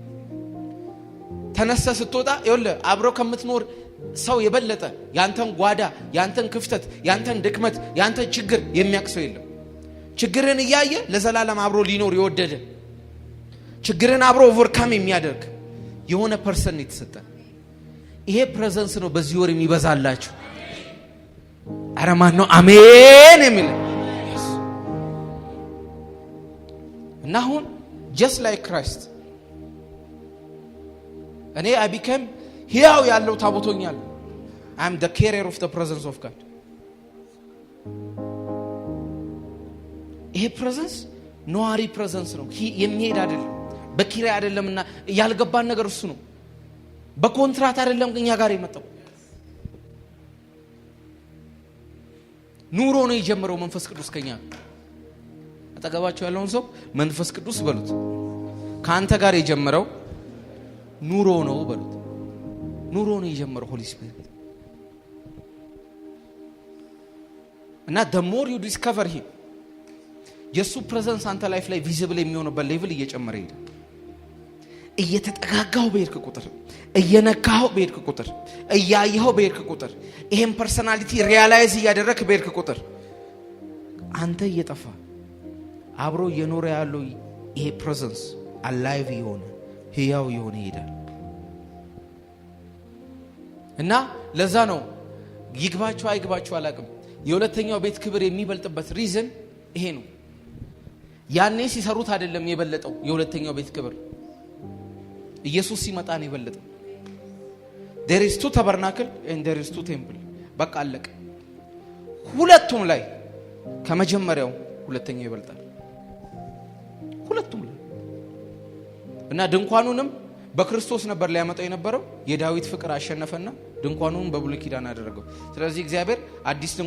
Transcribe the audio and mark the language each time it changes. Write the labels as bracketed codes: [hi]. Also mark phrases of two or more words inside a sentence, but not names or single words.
[am] ተነስተ ስትወጣ ይኸውልህ አብሮ ከምትኖር ሰው የበለጠ ያንተን ጓዳ ያንተን ክፍተት ያንተን ድክመት ያንተን ችግር የሚያቅሰው የለም። ችግርን እያየ ለዘላለም አብሮ ሊኖር የወደደ ችግርን አብሮ ኦቨርካም የሚያደርግ የሆነ ፐርሰን የተሰጠ ይሄ ፕሬዘንስ ነው በዚህ ወር የሚበዛላችሁ። አረ ማን ነው አሜን የሚል? እና አሁን [en] just like Christ [am] እኔ [en] I became [am] ሕያው ያለው ታቦቶኛል። [en] I am the carrier of the presence of God። [am] ይሄ ፕሬዘንስ ነዋሪ ፕሬዘንስ ነው። የሚሄድ አይደለም፣ በኪራይ አይደለምና ያልገባን ነገር እሱ ነው። በኮንትራት አይደለም እኛ ጋር የመጣው። ኑሮ ነው የጀመረው መንፈስ ቅዱስ ከኛ። አጠገባችሁ ያለውን ሰው መንፈስ ቅዱስ በሉት። ካንተ ጋር የጀመረው ኑሮ ነው በሉት። ኑሮ ነው የጀመረው [en] Holy Spirit። [am] እና [en] the more you discover him [am] የሱ ፕሬዘንስ አንተ ላይፍ ላይ ቪዚብል የሚሆንበት ሌቭል እየጨመረ ይሄዳል። እየተጠጋጋው በሄድክ ቁጥር እየነካው በሄድክ ቁጥር እያየው በሄድክ ቁጥር ይሄን [en] personality realize [am] እያደረክ በሄድክ ቁጥር አንተ እየጠፋ አብሮ እየኖረ ያለው ይሄ [en] presence alive [am] የሆነ ሕያው የሆነ ይሄዳል። እና ለዛ ነው ይግባችሁ አይግባችሁ አላቅም የሁለተኛው ቤት ክብር የሚበልጥበት ሪዝን ይሄ ነው። ያኔ ሲሰሩት አይደለም የበለጠው የሁለተኛው ቤት ክብር ኢየሱስ ሲመጣ ነው የበለጠው። there [en] is two tabernacle and there is two temple። [am] በቃ አለቀ። ሁለቱም ላይ ከመጀመሪያው ሁለተኛው ይበልጣል። ሁለቱም ላይ እና ድንኳኑንም በክርስቶስ ነበር ሊያመጣው የነበረው። የዳዊት ፍቅር አሸነፈና ድንኳኑን በብሉይ ኪዳን አደረገው። ስለዚህ እግዚአብሔር አዲስ